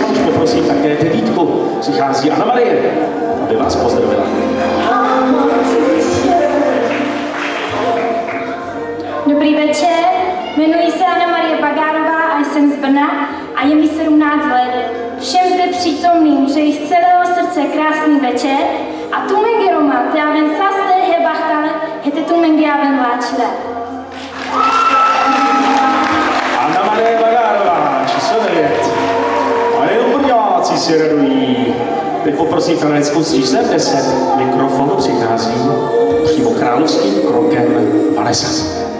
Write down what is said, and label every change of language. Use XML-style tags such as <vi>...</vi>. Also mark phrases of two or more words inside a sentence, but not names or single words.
<cs>Už poprosím také devítku. Přichází Anna Marie, aby vás pozdravila. Dobrý večer, jmenuji se Anna Marie Bagárová a jsem z Brna a je mi 17 let. Všem zde přítomným přeji z celého srdce krásný večer a</cs> <rom>tu menge Roma, teaven saste he bachtale, hete tu menge aven láčile.</rom> <cs>Anna Marie Bagárová, číslo 9. A nejenom brňáci si radují. Teď poprosím finalistku s číslem 10. Mikrofonu přichází přímo královským krokem Vanessa.</cs>